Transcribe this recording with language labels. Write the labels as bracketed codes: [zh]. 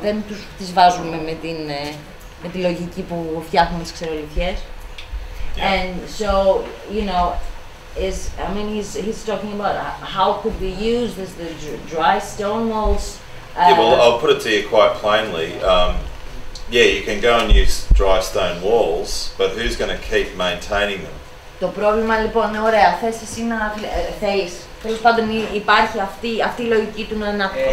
[el] Δεν τις βάζουμε με τη λογική που φτιάχνουμε τις ξερολιθιές. [en] And so, you know, he's talking about how could we use the dry stone walls. Yeah, well, I'll put it to you quite plainly. Yeah, you can go and use dry stone walls, but who's going to keep maintaining them? [el] Το πρόβλημα λοιπόν είναι ωραία. Θες εσύ να θέλεις. Τέλος πάντων υπάρχει αυτή η λογική του να